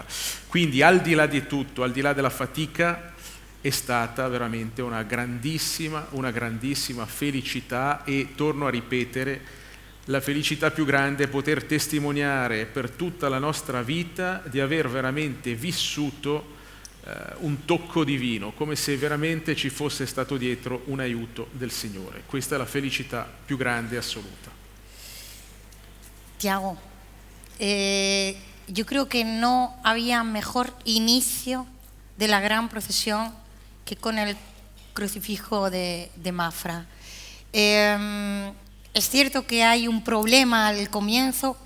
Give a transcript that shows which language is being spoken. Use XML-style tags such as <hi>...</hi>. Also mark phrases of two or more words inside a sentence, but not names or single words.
<it>Quindi al di là di tutto, al di là della fatica, è stata veramente una grandissima felicità, e torno a ripetere, la felicità più grande è poter testimoniare per tutta la nostra vita di aver veramente vissuto un tocco divino, come se veramente ci fosse stato dietro un aiuto del Signore. Questa è la felicità più grande e assoluta.</it> <es>Tiago, yo creo que no había mejor inicio de la gran procesión que con el crucifijo de Mafra. Es cierto que hay un problema al comienzo.</es>